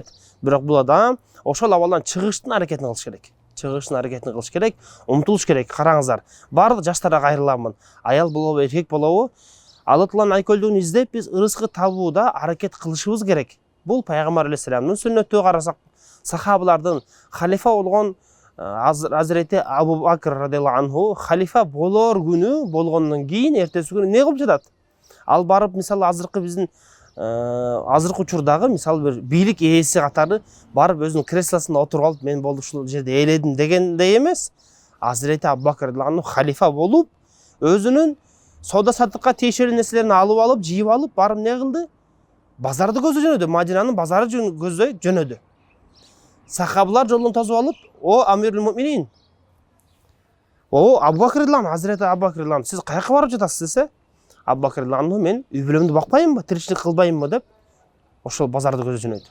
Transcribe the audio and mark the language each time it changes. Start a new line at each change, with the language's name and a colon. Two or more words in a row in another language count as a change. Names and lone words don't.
Kyrgyz: Бирок бул адам ошол абалдан чыгыштын аракетин кылыш керек. Умтулуш керек. Караңыздар, баардык жаштарга кайрыламын. Аял болобу, эркек болобу, Алла Тааланын айкөлдүгүн издеп, биз рызкы табууда аракет кылышыбыз керек. Бул пайгамбар алейхиссаламдын сүннөтү. Карасак, сахабалардын халифа болгон Азирети Абу Бакр
Arabic: رضي الله عنه
Kyrgyz: халифа болор күнү болгондон кийин эртеси күнү эмне кылып жатат? Ал барып, мисалы, азыркы учурдагы, мисалы, бир бийлик ээси катары барып өзүнүн креслосунда отуруп алып, мен болду ушул жерде ээледим дегендей эмес. Азирети Абу Бакр
Arabic: رضي الله عنه
Kyrgyz: халифа болуп, өзүнүн соода саттыкка тиешелүү нерселерин алып, жыйып алып, барып эмне кылды? базарды көздөй жөнөдү, Мадинанын базары көздөй жөнөдү. Сахабалар жолун тосуп алып, о
Arabic: أمير المؤمنين,
Kyrgyz: о Абу Бакр радиаллаху, Hazreti Абу Бакр радиаллаху, сиз каяка барып жатасыз десе, Абу Бакр радиаллаху, мен үй бүлөмдү бакпайынбы, тиричилик кылбайынбы деп, ошол базарды көздөй жөнөйдү.